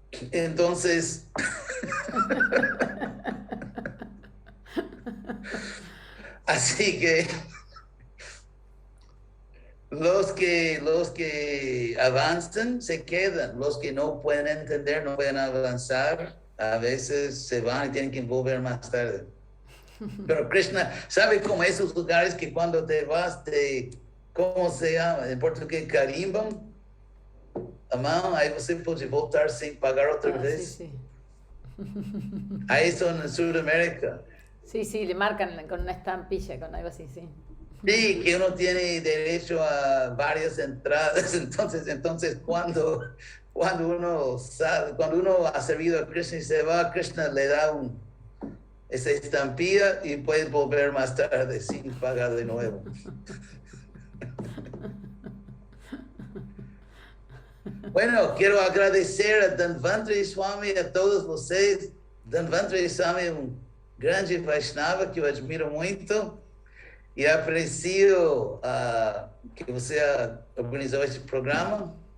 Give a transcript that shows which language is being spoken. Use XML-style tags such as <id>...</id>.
<es>Entonces, así que los que avanzan se quedan, los que no pueden entender, no pueden avanzar, a veces se van y tienen que volver más tarde. Pero Krishna, ¿sabe cómo esos lugares que cuando te vas ¿cómo se llama? En portugués, carimbam? Amado, ahí</es> <pt>você pode voltar</pt> <es>sin pagar otra vez. Sí. Ahí son en Sudamérica. Sí, le marcan con una estampilla, con algo así, sí. Sí, que uno tiene derecho a varias entradas. Entonces cuando uno ha servido a Krishna y se va, Krishna le da esa estampilla y puedes volver más tarde sin pagar de nuevo. Bueno, quiero agradecer a Dhanvantari Swami, a todos</es> <pt>vocês. Dhanvantari Swami é grande Vaishnava que eu admiro muito e aprecio que você organizou este programa.</pt>